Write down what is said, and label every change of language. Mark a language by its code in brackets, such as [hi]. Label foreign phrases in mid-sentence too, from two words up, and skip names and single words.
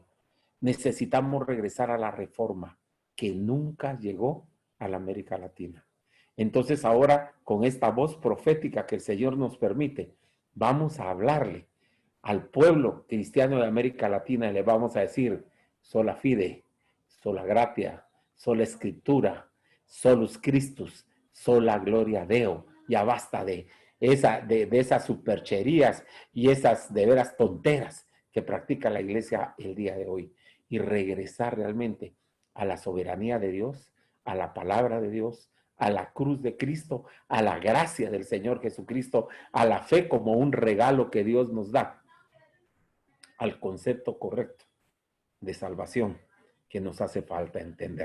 [es] Necesitamos regresar a la reforma que nunca llegó a la América Latina. Entonces ahora, con esta voz profética que el Señor nos permite, vamos a hablarle al pueblo cristiano de América Latina y le vamos a decir, [la] sola fide, sola gratia, sola escritura, solus Christus, sola gloria Deo. [es] Ya basta de esas supercherías y esas de veras tonteras que practica la iglesia el día de hoy y regresar realmente a la soberanía de Dios, a la palabra de Dios, a la cruz de Cristo, a la gracia del Señor Jesucristo, a la fe como un regalo que Dios nos da, al concepto correcto de salvación que nos hace falta entender.